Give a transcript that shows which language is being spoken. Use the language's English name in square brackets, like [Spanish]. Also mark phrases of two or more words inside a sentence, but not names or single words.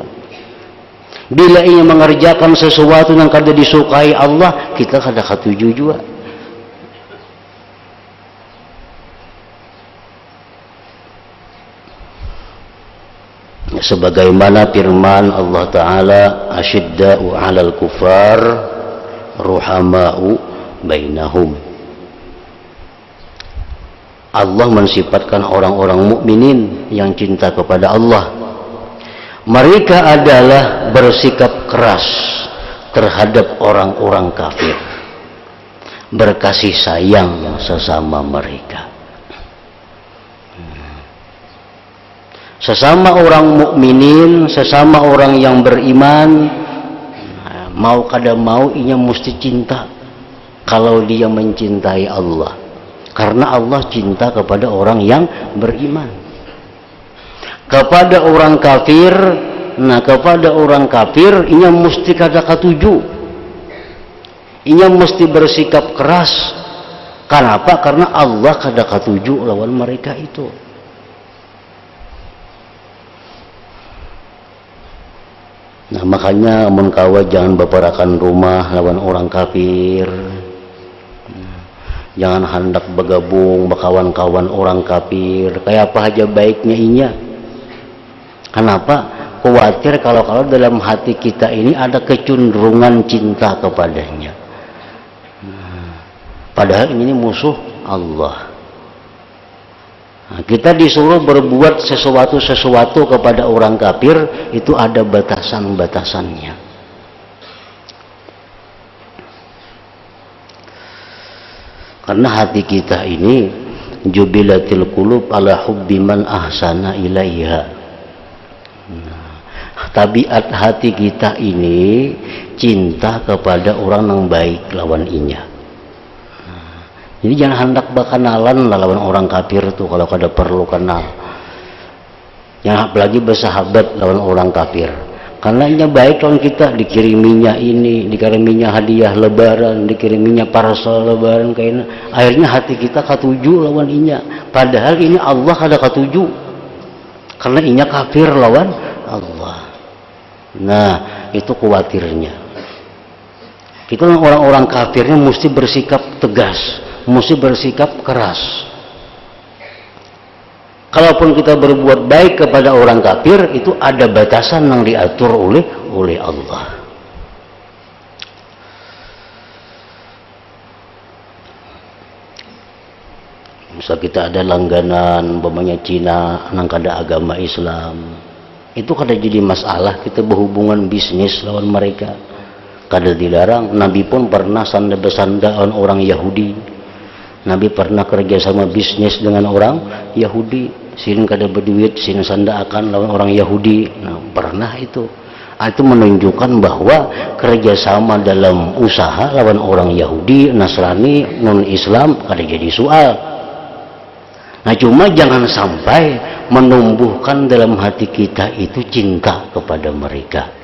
[Banjar] Bila ia mengerjakan sesuatu yang kada disukai Allah, kita kada katuju juga. [Indonesian] Sebagaimana firman Allah Ta'ala, [Arabic] أشداء على الكفار رحماء بينهم. [Indonesian] Allah mensifatkan orang-orang mukminin yang cinta kepada Allah. Mereka adalah bersikap keras terhadap orang-orang kafir, berkasih sayang sesama mereka. [Banjar] Sesama orang mukminin, sesama orang yang beriman, mau kada mau inya mesti cinta kalau dia mencintai Allah, karena Allah cinta kepada orang yang beriman. Kepada orang kafir, nah kepada orang kafir inya mesti kada katuju, inya mesti bersikap keras. Kenapa? Karena Allah kada katuju lawan mereka itu. Nah makanya mun kawa jangan beperakan rumah lawan orang kafir. Jangan hendak bergabung berkawan-kawan orang kafir. Kayak apa aja baiknya inya. Kenapa? Khawatir kalau dalam hati kita ini ada kecenderungan cinta kepadanya. Padahal ini musuh Allah. Nah, kita disuruh berbuat sesuatu kepada orang kafir, itu ada batasan-batasannya. [Indonesian] Karena hati kita ini [Arabic] جبلت القلوب على حب من أحسن إليها. [Banjar] Tabiat hati kita ini cinta kepada orang yang baik lawan inya. Jadi jangan hendak berkenalan lawan orang kafir tuh kalau kada perlu kenal. Jangan apalagi bersahabat lawan orang kafir. Karena inya baik lawan kita, dikiriminya ini, dikiriminya hadiah lebaran, dikiriminya parcel lebaran kayaknya. Akhirnya hati kita katuju lawan inya. Padahal ini Allah kada katuju. Karena inya kafir lawan Allah. Nah, itu khawatirnya. Kita orang-orang kafirnya mesti bersikap tegas, mesti bersikap keras. [Indonesian] Kalaupun kita berbuat baik kepada orang kafir, itu ada batasan yang diatur oleh Allah. [Banjar] Misal kita ada langganan, umpamanya Cina, nang kada agama Islam, itu kada jadi masalah kita berhubungan bisnis lawan mereka, kada dilarang. Nabi pun pernah sanda-besanda orang Yahudi. Nabi pernah kerja sama bisnis dengan orang Yahudi. Sin kada berduit, sin sanda akan lawan orang Yahudi. Nah, pernah itu. Itu menunjukkan bahwa kerjasama dalam usaha lawan orang Yahudi, Nasrani, non-Islam kada jadi soal. [Indonesian] Nah cuma jangan sampai menumbuhkan dalam hati kita itu cinta kepada mereka.